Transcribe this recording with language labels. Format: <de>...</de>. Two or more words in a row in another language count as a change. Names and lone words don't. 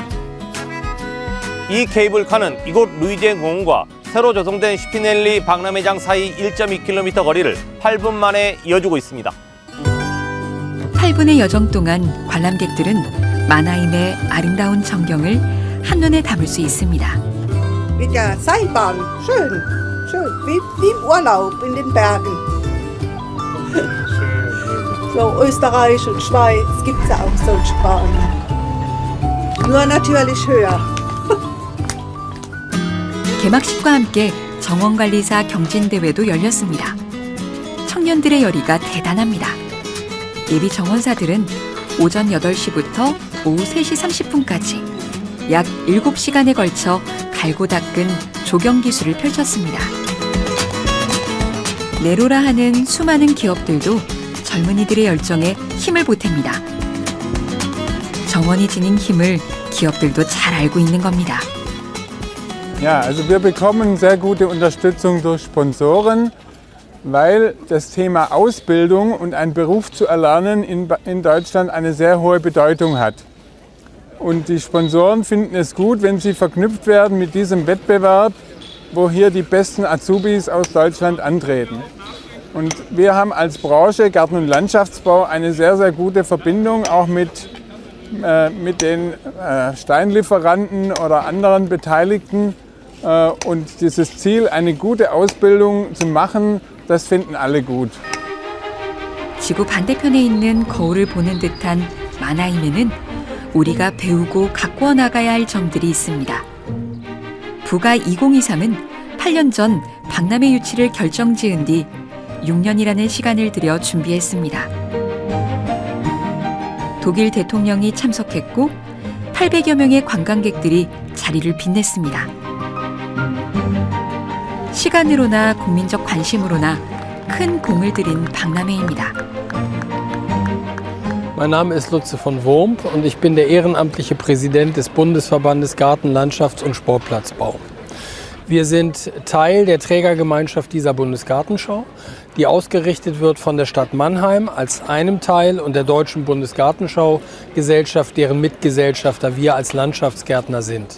<ko>이 케이블카는 이곳 루이젠 공원과 새로 조성된 스피넬리 박람회장 사이 1.2km 거리를 8분 만에 이어주고 있습니다. 8분의 여정 동안 관람객들은 만하임의 아름다운 전경을 한눈에 담을 수 있습니다.</ko> <de>Mit der Seilbahn. Schön, schön. Wie im Urlaub in den Bergen. So Österreich und Schweiz gibt es ja auch solche Bahnen. Nur natürlich höher.</de> <ko>개막식과 함께 정원관리사 경진대회도 열렸습니다. 청년들의 열의가 대단합니다. 예비 정원사들은 오전 8시부터 오후 3시 30분까지 약 7시간에 걸쳐 갈고 닦은 조경 기술을 펼쳤습니다. 네로라 하는 수많은 기업들도 젊은이들의 열정에 힘을 보탭니다. 정원이 지닌 힘을 기업들도 잘 알고 있는 겁니다.</ko> <de>Ja, also wir bekommen sehr gute Unterstützung durch Sponsoren, weil das Thema Ausbildung und einen Beruf zu erlernen in Deutschland eine sehr hohe Bedeutung hat. Und die Sponsoren finden es gut, wenn sie verknüpft werden mit diesem Wettbewerb, wo hier die besten Azubis aus Deutschland antreten. Und wir haben als Branche Garten- und Landschaftsbau eine sehr, sehr gute Verbindung auch mit den Steinlieferanten oder anderen Beteiligten. Und dieses Ziel, eine gute Ausbildung zu machen, das finden alle gut.</de> <ko>지구 반대편에 있는 거울을 보는 듯한 만하임에는 우리가 배우고 가꾸어 나가야 할 점들이 있습니다. 부가 2023은 8년 전 박람회 유치를 결정지은 뒤 6년이라는 시간을 들여 준비했습니다. 독일 대통령이 참석했고 800여 명의 관광객들이 자리를 빛냈습니다. 시간으로나 국민적 관심으로나 큰 공을 들인 박람회입니다.</ko> <de>Mein Name ist Lutze von Wurmp und ich bin der ehrenamtliche Präsident des Bundesverbandes Garten-, Landschafts- und Sportplatzbau. Wir sind Teil der Trägergemeinschaft dieser Bundesgartenschau, die ausgerichtet wird von der Stadt Mannheim als einem Teil und der Deutschen Bundesgartenschau-Gesellschaft, deren Mitgesellschafter wir als Landschaftsgärtner sind.</de>